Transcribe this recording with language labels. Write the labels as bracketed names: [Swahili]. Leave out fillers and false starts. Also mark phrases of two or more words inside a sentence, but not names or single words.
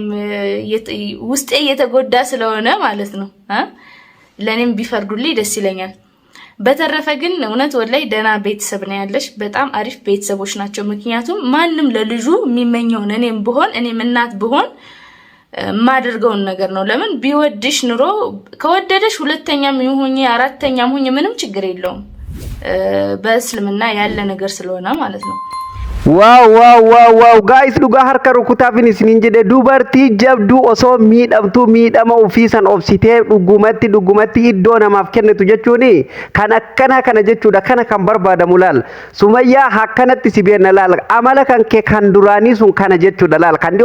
[Amharic] ውስጤ የተጎዳ ስለሆነ ማለት ነው ለኔም ቢፈርዱልኝ ደስ ይለኛል በተረፈ ግን እውነት ወላይ ደና ቤተሰብ ነው ያለሽ በጣም አሪፍ ቤተሰቦች ናቸው ምክንያቱም ማንንም ለልጁ የሚመኘው እኔም እናት ብሆን ማድርገውን ነገር ነው ለምን ቢወድሽ ኑሮ ከወደደሽ ሁለተኛም ይሁን አራተኛም ሁኝ ምንም ችግር የለውም በእስልምና ያለ ነገር ስለሆነ ማለት ነው [English] Wow guys [Oromo] dhugaa harka rukutaafin isiniin jedhe dubartii jabduu osoo miidhama ofiisan obsitee dhugumatti iddoo namaaf kennitu jechuuni kan akkana kana jechuudha kana kan barbaadamu laal Sumayyaa akkanatti si beena laal amala kan kee kan duraanii sun kana jechuudha laal kan